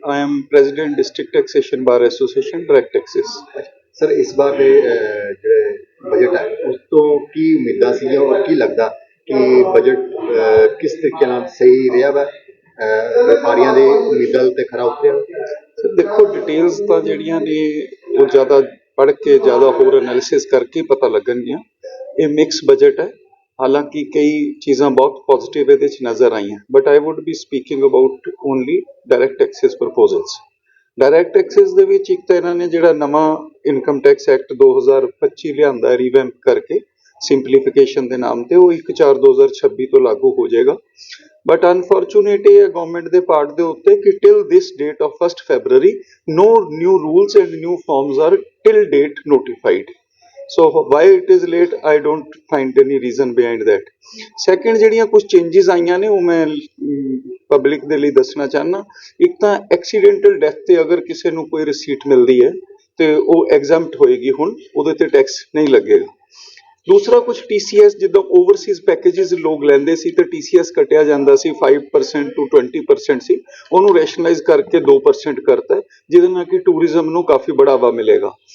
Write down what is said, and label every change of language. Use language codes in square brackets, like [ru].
[en] I am President District Taxation Bar Association, Direct Taxes. [pa] Sir ਇਸ ਵਾਰ ਦੇ ਜਿਹੜੇ budget ਹੈ ਉਸ ਤੋਂ ਕੀ ਉਮੀਦਾਂ ਸੀਗੀਆਂ ਔਰ ਕੀ ਲੱਗਦਾ ਕਿ ਬਜਟ ਕਿਸ ਤਰੀਕੇ ਨਾਲ ਸਹੀ ਰਿਹਾ ਵਾ ਵਪਾਰੀਆਂ ਦੇ ਉਮੀਦਾਂ ਉੱਤੇ ਖਰਾ ਉਤਰਿਆ? ਸਰ ਦੇਖੋ ਡਿਟੇਲਸ ਤਾਂ ਜਿਹੜੀਆਂ ਨੇ ਉਹ ਜ਼ਿਆਦਾ ਪੜ੍ਹ ਕੇ ਜ਼ਿਆਦਾ ਹੋਰ ਐਨਾਲਿਸਿਸ ਕਰਕੇ ਪਤਾ ਲੱਗਣਗੀਆਂ। ਇਹ ਮਿਕਸ ਬਜਟ ਹੈ, ਹਾਲਾਂਕਿ ਕਈ ਚੀਜ਼ਾਂ ਬਹੁਤ ਪੋਜ਼ਿਟਿਵ ਇਹਦੇ 'ਚ ਨਜ਼ਰ ਆਈਆਂ, [en] But I would be speaking about only direct taxes proposals. [pa] Direct Texas ਦੇ ਵਿੱਚ ਇੱਕ ਤਾਂ ਇਹਨਾਂ ਨੇ ਜਿਹੜਾ ਨਵਾਂ ਇਨਕਮ ਟੈਕਸ ਐਕਟ 2025 ਲਿਆਂਦਾ ਰੀਵੈਂਪ ਕਰਕੇ ਸਿੰਪਲੀਫਿਕੇਸ਼ਨ ਦੇ ਨਾਮ ਤੇ, ਉਹ 1/4/2026 ਤੋਂ ਲਾਗੂ ਹੋ ਜਾਏਗਾ। [en] but unfortunate [pa] ਇਹ ਹੈ ਗਵਰਨਮੈਂਟ ਦੇ ਪਾਰਟ ਦੇ ਉੱਤੇ ਕਿ [en] Till this date of 1 February no new rules and new forms are till date notified. So why it is late, I don't find any reason behind that. [pa] Second ਜਿਹੜੀਆਂ ਕੁਝ changes ਆਈਆਂ ਨੇ ਉਹ ਮੈਂ ਪਬਲਿਕ ਦੇ ਲਈ ਦੱਸਣਾ ਚਾਹੁੰਦਾ। ਇੱਕ ਤਾਂ ਐਕਸੀਡੈਂਟਲ ਡੈਥ ਤੇ ਅਗਰ ਕਿਸੇ ਨੂੰ ਕੋਈ ਰਿਸੀਟ ਮਿਲਦੀ ਹੈ ਤੇ ਉਹ ਐਗਜ਼ੈਂਪਟ ਹੋਏਗੀ, ਹੁਣ ਉਹਦੇ ਤੇ ਟੈਕਸ ਨਹੀਂ ਲੱਗੇਗਾ। ਦੂਸਰਾ ਕੁਝ TCS ਜਿੱਦਾਂ ਓਵਰਸੀਜ਼ ਪੈਕੇजेस ਲੋਕ ਲੈਂਦੇ ਸੀ ਤੇ TCS ਕੱਟਿਆ ਜਾਂਦਾ ਸੀ 5% to 20% ਸੀ, ਉਹਨੂੰ ਰੈਸ਼ਨਲਾਈਜ਼ ਕਰਕੇ 2% ਕਰਤਾ, ਜਿਹਦੇ ਨਾਲ ਕਿ ਟੂਰਿਜ਼ਮ ਨੂੰ ਕਾਫੀ ਬੜਾਵਾ ਮਿਲੇਗਾ।